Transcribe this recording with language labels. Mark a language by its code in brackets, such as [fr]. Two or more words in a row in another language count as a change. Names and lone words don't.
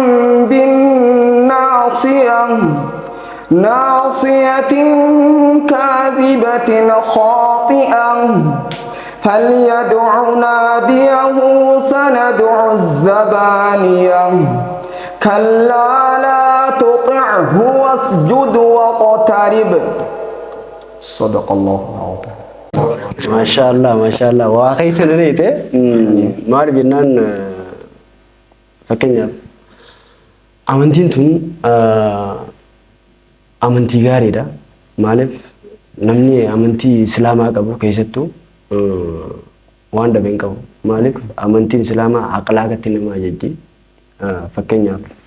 [ar] بالناصية ناصية كاذبة خاطئة فليدع ناديه سندع الزبانية كلا لا تطعه واسجد واقترب صدق الله العظيم. [om] Maashaallah maashaallah waa keessa dheereete maal jennaan fakkeenyaaf amantiin tun amantii gaariidha maaliif namni amantii islaamaa qabu keessattuu waan dhabe hin qabu maaliif amantiin islaamaa aqlaaqatti nama ajajji fakkeenyaaf